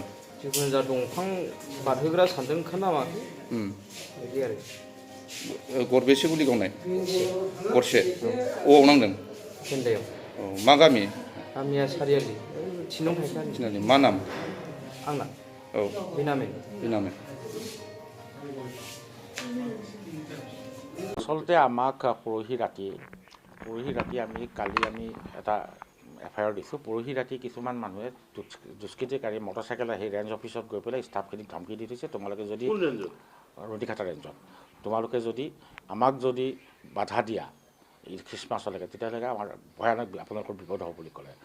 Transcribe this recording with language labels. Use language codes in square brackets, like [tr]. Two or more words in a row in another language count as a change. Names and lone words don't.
[brx] जिखुनु जा दंफां बारहोग्रा सानदों खोना माखो बिदि आरो गरबेसे गुलि गावनाय? गरसे अबाव नांदों? फेन्दायाव औ मा गामि? गामिया सारियालि थिनं थाइखानि मा नाम? आंना औ बिनामে [as] আচলতে আমাক পৰহি ৰাতি আমি কালি এটা FIR দিছোঁ। পৰহি ৰাতি কিছুমান মানুহে দুষ্কৃতিকাৰী মটৰচাইকেল আহি ৰেঞ্জ অফিচত গৈ পেলাই ষ্টাফখিনিক ধমকি দি দিছে, তোমালোকে যদি ৰতিঘাটা ৰেঞ্জত তোমালোকে যদি আমাক যদি বাধা দিয়া এই খ্ৰীষ্টমাছলৈকে তেতিয়াহ'লে আমাৰ ভয়ানক আপোনালোকৰ বিপদ হ'ব বুলি ক'লে।